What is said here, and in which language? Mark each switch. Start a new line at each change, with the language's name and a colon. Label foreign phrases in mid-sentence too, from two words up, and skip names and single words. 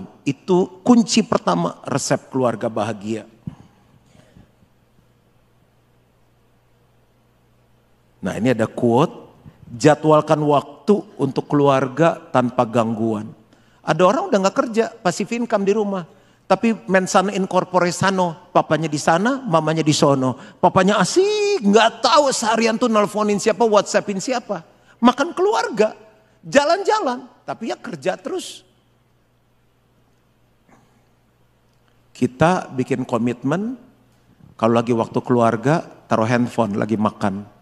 Indonesian: Itu kunci pertama resep keluarga bahagia. Nah ini ada quote. Jadwalkan waktu untuk keluarga tanpa gangguan. Ada orang udah gak kerja,
English: passive income
Indonesian: di rumah. Tapi
Latin: mensana in corpore sano,
Indonesian: papanya di sana, mamanya di sono. Papanya asik, gak tahu seharian tuh nelfonin siapa, whatsappin siapa. Makan keluarga, jalan-jalan, tapi ya kerja terus. Kita bikin komitmen, kalau lagi waktu keluarga, taruh handphone, lagi makan.